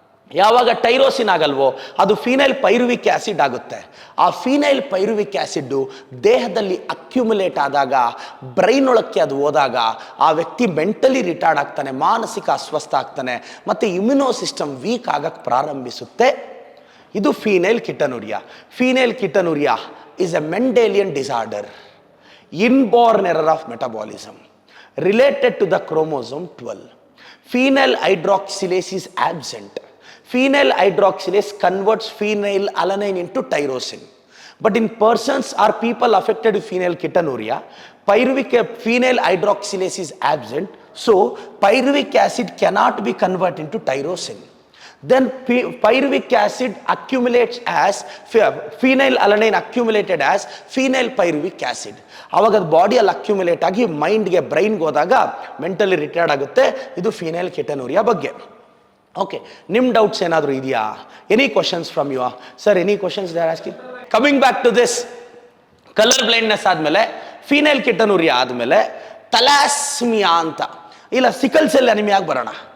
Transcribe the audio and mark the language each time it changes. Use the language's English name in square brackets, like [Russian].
[Kannada] ಯಾವಾಗ ಟೈರೋಸಿನ್ ಆಗಲ್ವೋ ಅದು phenyl ಪೈರುವಿಕ್ acid ಆಗುತ್ತೆ. ಆ ಫೀನೈಲ್ ಪೈರುವಿಕ್ ಆಸಿಡ್ಡು ದೇಹದಲ್ಲಿ ಅಕ್ಯುಮುಲೇಟ್ ಆದಾಗ, ಬ್ರೈನ್ ಒಳಕ್ಕೆ ಅದು ಹೋದಾಗ ಆ ವ್ಯಕ್ತಿ ಮೆಂಟಲಿ ರಿಟಾರ್ಡ್ ಆಗ್ತಾನೆ, ಮಾನಸಿಕ ಅಸ್ವಸ್ಥ ಆಗ್ತಾನೆ, ಮತ್ತು ಇಮ್ಯುನೋ ಸಿಸ್ಟಮ್ ವೀಕ್ ಆಗಕ್ಕೆ ಪ್ರಾರಂಭಿಸುತ್ತೆ. ಇದು phenyl ಕಿಟನುರಿಯಾ. [English] Phenylketonuria is a Mendelian disorder, inborn error of metabolism related to the chromosome 12. Phenyl hydroxylase is absent. Phenyl hydroxylase converts phenyl alanine into tyrosine. But in persons or people affected with phenylketonuria, phenyl hydroxylase is absent, so pyruvic acid cannot be converted into tyrosine. Then pyruvic acid accumulates as phenyl alanine accumulated as phenyl pyruvic acid. [Kannada] ಅವಾಗ ಅದು ಬಾಡಿಯಲ್ಲಿ accumulate ಆಗಿ ಮೈಂಡ್ಗೆ, ಬ್ರೈನ್ಗೆ ಹೋದಾಗ mentally retired ಆಗುತ್ತೆ. ಇದು phenyl ಕಿಟನುರಿಯಾ ಬಗ್ಗೆ. Okay, ನಿಮ್ಮ doubts ಏನಾದರೂ ಇದೆಯಾ? [English] Any questions from you sir? Any questions they are asking? [Kannada] Coming back to this, colour blindness ಆದಮೇಲೆ ಫೀನೈಲ್ ಕಿಟನುರಿಯಾ ಆದಮೇಲೆ ಥಲಾಸ್ಮಿಯಾ ಅಂತ, ಇಲ್ಲ ಸಿಕಲ್ ಸೆಲ್ ಅನಿಮಿಯಾಗಿ ಬರೋಣ.